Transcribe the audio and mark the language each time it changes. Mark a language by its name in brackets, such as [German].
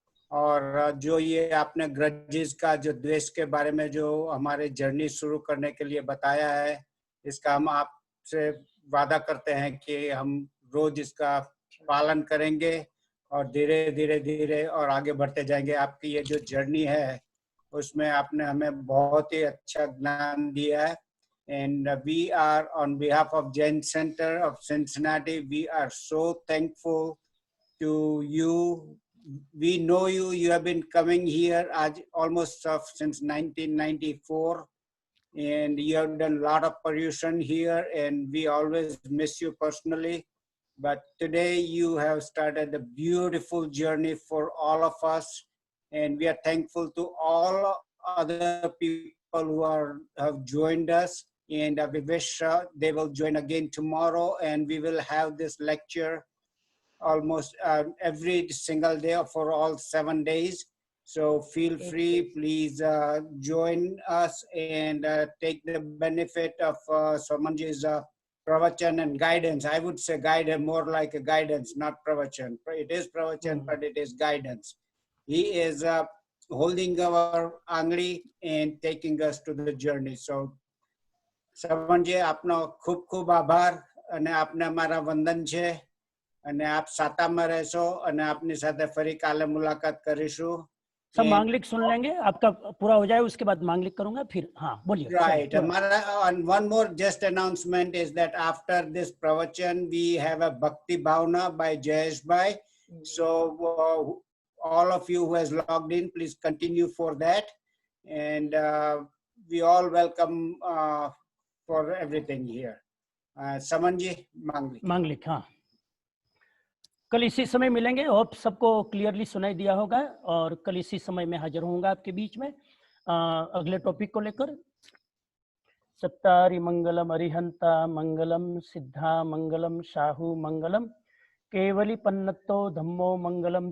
[Hindi] और जो ये आपने ग्रजेस का, जो द्वेष के बारे में जो हमारे जर्नी शुरू करने के लिए बताया है, इसका हम आपसे वादा करते हैं कि हम रोज इसका पालन करेंगे और धीरे धीरे और आगे बढ़ते जाएंगे। आपकी ये जो जर्नी है उसमें आपने हमें बहुत ही अच्छा ज्ञान दिया है। [English] And we are, on behalf of Jain Center of Cincinnati, we are so thankful to you. We know you. You have been coming here almost since 1994, and you have done a lot of pollution here, and we always miss you personally. But today you have started a beautiful journey for all of us, and we are thankful to all other people who have joined us. And we wish they will join again tomorrow, and we will have this lecture almost every single day for all 7 days. So feel free, please join us and take the benefit of Samanji's pravachan and guidance. I would say guidance, more like a guidance, not pravachan. It is pravachan, but it is guidance. He is holding our angli and taking us to the journey. [Gujarati] So શ્રવણજી આપનો ખૂબ ખૂબ આભાર અને આપને અમારા વંદન છે અને આપ સાતામાં રહેશો અને આપની સાથે ફરી કાલે મુલાકાત કરીશું. [Hindi] सब मांगलिक सुन लेंगे, आपका पूरा हो जाए उसके बाद मांगलिक करूंगा फिर. हाँ बोलिए. [English] Right. And one more just announcement is that after this pravachan we have a Bhakti Bhavna by Jayesh Bhai. So all of you who has logged in, please continue for that. And we all welcome for everything here. Samanji, Manglik. [Hindi] मांगलिक. हाँ, कल इसी समय मिलेंगे. Hope सबको clearly सुनाई दिया होगा और कल इसी समय में हाजिर होऊंगा आपके बीच में अगले टॉपिक को लेकर. [Prakrit languages] चत्तारि मंगलम अरिहंता मंगलम सिद्धा मंगलम शाहु मंगलम केवली पन्नतो धम्मो मंगलम.